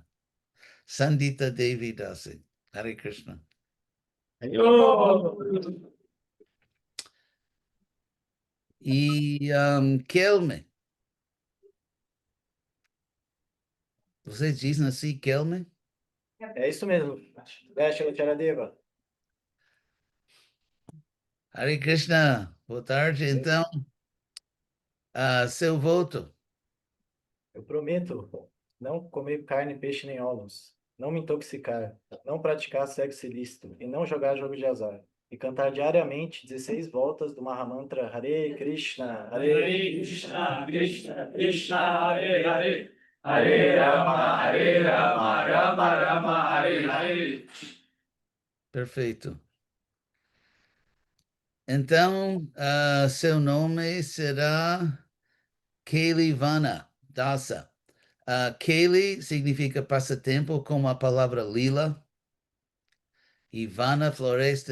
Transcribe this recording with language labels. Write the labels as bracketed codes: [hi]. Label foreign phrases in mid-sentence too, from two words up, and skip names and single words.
[sa] Sandita Devi Dasi. हरे कृष्ण. [pt] Aí, ô! E Kelme. Vocês dizem assim, Kelme? É isso mesmo. Shilacharadeva. [sa] हरे कृष्ण. [pt] Boa tarde. Então, seu voto. Eu prometo não comer carne, peixe nem ovos, não me intoxicar, não praticar sexo ilícito e não jogar jogo de azar. E cantar diariamente 16 voltas do Mahamantra [sa] हरे कृष्ण, कृष्ण, कृष्ण, कृष्ण, हरे हरे, हरे राम, राम राम, हरे हरे. [pt] Perfeito. Então, seu nome será Kailivana Dasa. Kaili significa passatempo, como a palavra lila. E Vana, floresta.